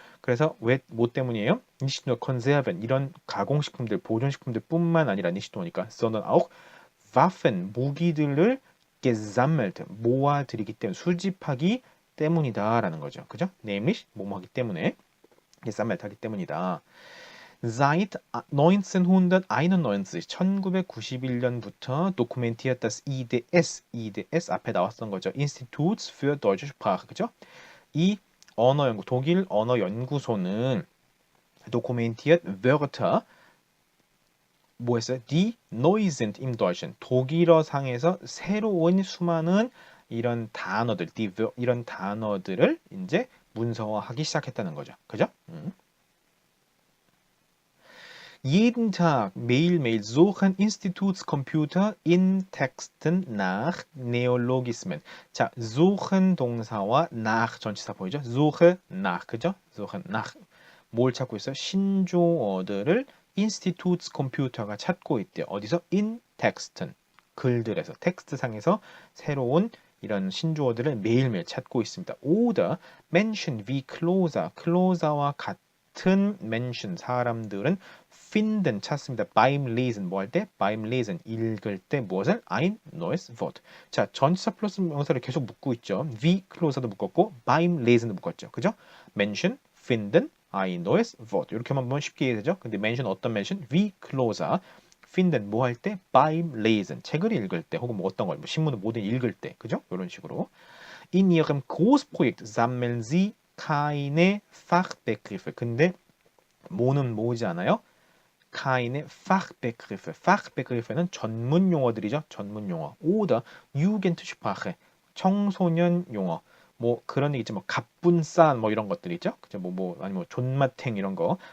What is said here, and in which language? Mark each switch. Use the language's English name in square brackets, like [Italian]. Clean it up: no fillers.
[Korean] 그래서 왜 뭐 때문이에요? [German] nicht nur Konserven [Korean] 이런 가공식품들, 보존식품들뿐만 아니라 [German] nicht nur [Korean] 니까 [German] sondern auch Waffen [Korean] 무기들을 [German] gesammelt [Korean] 모아들이기 때문에 수집하기 때문이다라는 거죠. 그죠? [German] nämlich [Korean] 뭐뭐하기 때문에 [German] gesammelt [Korean] 하기 때문이다. [German] Seit 1991, [Korean] 1991년부터 [German] dokumentiert das IDS [Korean] 앞에 나왔던 거죠. [German] Instituts für Deutsche Sprache, [Korean] 그죠? 이 언어 연구, 독일 언어 연구소는 [German] dokumentiert Wörter [Korean] 뭐 했어요? [German] Die neu sind im Deutschen. [Korean] 독일어 상에서 새로운 수많은 이런 단어들, 이런 단어들을 이제 문서화하기 시작했다는 거죠. 그죠? [German] Jeden Tag [Korean] 매일매일 [German] suchen Institutscomputer in Texten nach Neologismen. [Korean] 자, suchen 동사와 nach 전치사 보이죠? [German] suche nach, [Korean] 그죠? [German] suchen nach. [Korean] 뭘 찾고 있어요? 신조어들을 Institutscomputer가 찾고 있대요. 어디서? [German] in Texten. [Korean] 글들에서, 텍스트상에서 새로운 이런 신조어들을 매일매일 찾고 있습니다. [German] oder Menschen wie closer [Korean] 와 같은 [German] Menschen, [Korean] 사람들은 [German] finden [Korean] 찾습니다. [German] beim Lesen [Korean] 뭐 할 때? beim Lesen 읽을 때 무엇을? [German] ein neues Wort. [Korean] 자, 전치사 플러스 명사를 계속 묶고 있죠. [German] wie closer [Korean] 도 묶었고 [German] beim Lesen [Korean] 도 묶었죠. 그죠? [German] Menschen finden ein neues Wort. [Korean] 이렇게만 보면 쉽게 이해되죠? 근데 mention 어떤 mention? [German] wie closer finden [Korean] 뭐 할 때? [German] beim Lesen [Korean] 책을 읽을 때 혹은 뭐 어떤 걸, 뭐 신문을 뭐든 읽을 때, 그죠? 이런 식으로. [German] In ihrem Großprojekt sammeln sie keine Fachbegriffe. [Korean] 근데 뭐는 모으지 않아요? [German] keine Fachbegriffe. [Korean] Fachbegrifffe는 전문 용어들이죠. 전문 용어. [German] oder Jugendsprache. [Korean] 청소년 용어. 뭐 그런 얘기 있죠. 뭐 갑분싸 뭐 이런 것들 있죠. 그죠? 아니 뭐 존맛탱 이런 거.